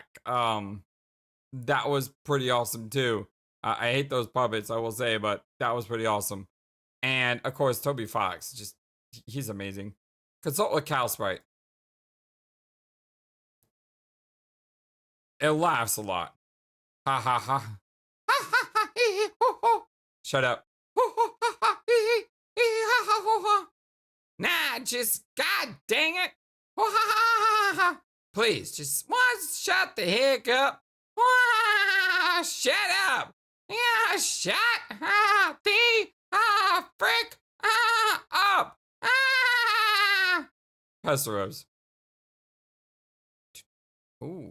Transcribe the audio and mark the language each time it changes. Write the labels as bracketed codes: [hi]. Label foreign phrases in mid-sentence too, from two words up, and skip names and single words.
[en] That was pretty awesome too. I hate those puppets, I will say, but that was pretty awesome. And of course, Toby Fox, just he's amazing. Consult with Cal Sprite. It laughs a lot. Ha ha ha. Ha ha ha. Hee hee ho ho. Shut up. Ho ho ha ha. Hee hee. Hee hee ha ha ho ha. Nah, just god dang it. Ho ha ha ha ha. Please, just shut the heck up. Shut up. Yeah, shut the frick up. Pesseros. Ooh.